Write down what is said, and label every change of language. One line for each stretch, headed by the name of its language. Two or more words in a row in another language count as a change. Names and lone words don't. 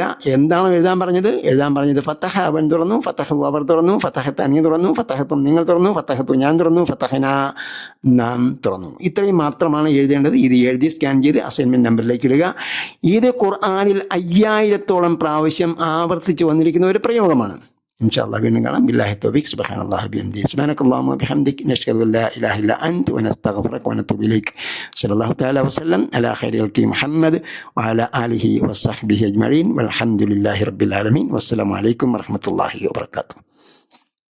Malayalam: എന്താണോ എഴുതാൻ പറഞ്ഞത് ഫതഹ അവൻ തുറന്നു, ഫതഹു അവർ തുറന്നു, ഫതഹത്ത നീ തുറന്നു, ഫതഹത്തും നിങ്ങൾ തുറന്നു, ഫതഹത്തു ഞാൻ തുറന്നു, ഫതഹന നാം തുറന്നു. ഇത്രയും മാത്രമാണ് എഴുതേണ്ടത്. ഇത് എഴുതി സ്കാൻ ചെയ്ത് അസൈൻമെൻറ്റ് നമ്പറിലേക്ക് ഇടുക. ഇത് ഖുർആനിൽ 5000-ഓളം പ്രാവശ്യം ആവർത്തിച്ച് വന്നിരിക്കുന്ന ഒരു പ്രയോഗമാണ്.
Arabic: إن شاء الله بنقرأ بالله التوفيق. سبحان الله وبحمده، سبحانك اللهم وبحمدك، نشهد أن لا إله إلا أنت ونستغفرك ونتوب إليك. صلى الله تعالى وسلم على خير خلقه محمد وعلى آله وصحبه أجمعين، والحمد لله رب العالمين، والسلام عليكم ورحمة الله وبركاته.